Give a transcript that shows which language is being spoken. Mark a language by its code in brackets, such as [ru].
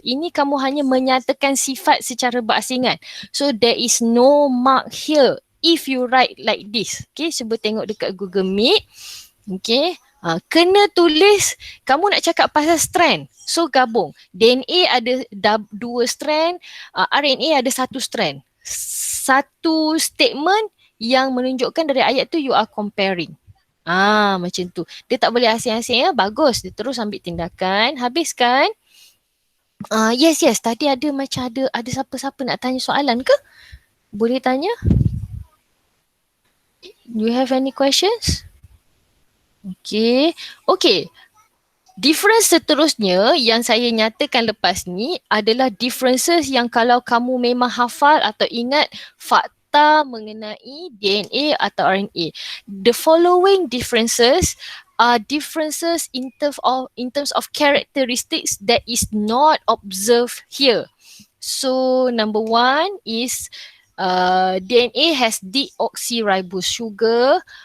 [ms] Ini kamu hanya menyatakan sifat secara berasingan. [en] So, there is no mark here if you write like this. [ms] Okay, cuba tengok dekat Google Meet. Okay, kena tulis, kamu nak cakap pasal strand. So, gabung. DNA ada dua strand, RNA ada satu strand. Satu statement yang menunjukkan dari ayat tu [en] you are comparing. [ms] Macam tu. Dia tak boleh asing-asing ya. Bagus. Dia terus ambil tindakan. Habiskan. Yes. Tadi ada macam ada siapa-siapa nak tanya soalan ke? Boleh tanya? [en] Do you have any questions? Okay. [ms] Difference seterusnya yang saya nyatakan lepas ni adalah differences yang kalau kamu memang hafal atau ingat fakta mengenai DNA atau RNA. [en] The following differences are differences in terms of characteristics that is not observed here. So number one is DNA has deoxyribose sugar.